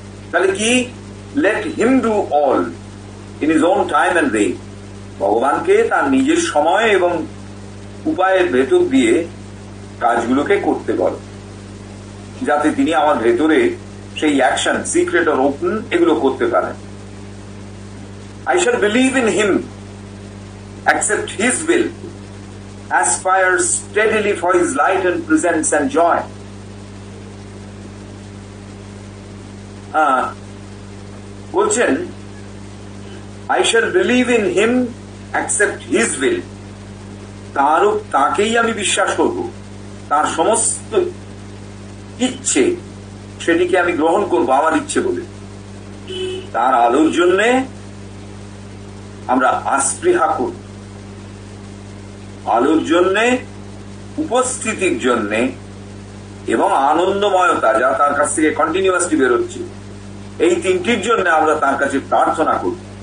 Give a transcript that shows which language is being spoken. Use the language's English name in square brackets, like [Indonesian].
[Bangla] তাহলে কি, [English] Let him do all in his own time and way. [Bangla] ভগবানকে তার নিজের সময় এবং উপায়ের ভেতর দিয়ে কাজগুলোকে করতে বল, যাতে তিনি আমার ভেতরে সেই অ্যাকশন, সিক্রেট আর ওপেন, এগুলো করতে পারেন। [English] I shall believe in him, accept his will, aspire steadily for his light and presence and joy. [Bangla] বলছেন, [English] I shall believe in him, accept his will. [Bangla] তাকেই আমি বিশ্বাস করব, তার সমস্ত ইচ্ছে সেটিকে আমি গ্রহণ করব আমার ইচ্ছে বলে। তার আলোর জন্যে আমরা আস্পৃহা করব, আলোর জন্যে, উপস্থিতির জন্যে এবং আনন্দময়তা যা তার কাছ থেকে কন্টিনিউয়াসলি বেরোচ্ছে, এই তিনটির জন্য আমরা তার কাছে প্রার্থনা করব।